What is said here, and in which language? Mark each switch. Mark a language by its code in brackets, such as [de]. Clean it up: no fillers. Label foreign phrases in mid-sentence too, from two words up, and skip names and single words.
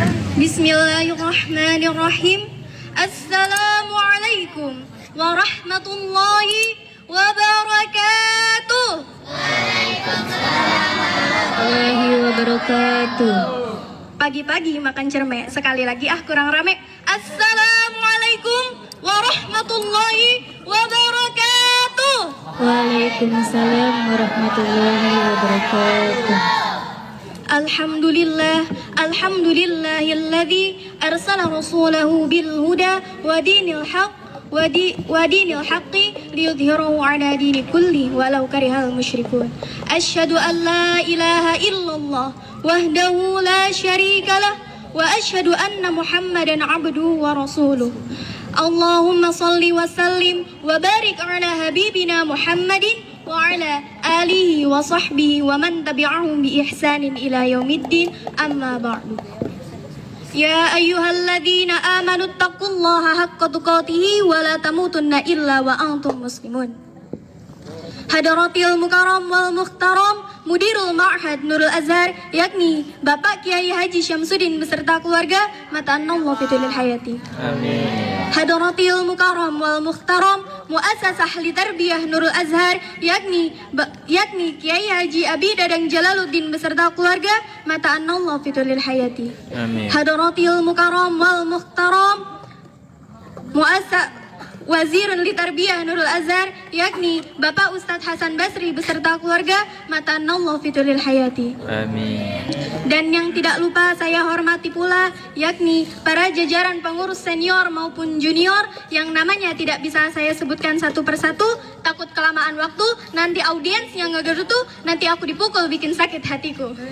[ar] بسم الله الرحمن الرحيم السلام عليكم ورحمة الله وبركاته. ورحمة الله وبركاته. [id] Pagi-pagi makan cermek, sekali lagi kurang rame. [ar] السلام عليكم ورحمة الله وبركاته. وعليكم السلام ورحمة الله وبركاته. الحمد لله الذي أرسل رسوله بالهدى ودين الحق ليظهره على الدين كله ولو كره المشركون. أشهد أن لا إله إلا الله وحده لا شريك له وأشهد أن محمدا عبده ورسوله. اللهم صل وسلم وبارك على حبيبنا محمد وعلى آله وصحبه ومن تبعهم بإحسان إلى يوم الدين أما بعد. يا أيها الذين آمنوا اتقوا الله حق تقاته ولا تموتن إلا وأنتم مسلمون. حضرات المكرم والمحترم مدير المعهد Nurul Azhar, [id] yakni Bapak Kiai Haji Syamsuddin beserta keluarga, [ar] متعنا الله في الحياة. Amin. حضرات المكرم والمحترم مؤسسة للتربية Nurul Azhar, [id] yakni Kiai Haji Abi Dadang Jalaluddin beserta keluarga, [ar] متعنا الله في الحياة. Amin. حضرات المكرم والمحترم مؤسسة وزير للتربية Nurul Azhar, [id] yakni Bapak Ustadz Hasan Basri beserta keluarga, [ar] متعنا الله في الحياة. Amin. [id] Dan yang tidak lupa saya hormati pula, yakni para jajaran pengurus senior maupun junior yang namanya tidak bisa saya sebutkan satu persatu, takut kelamaan waktu, nanti audiens yang ngegerutu, nanti aku dipukul bikin sakit hatiku.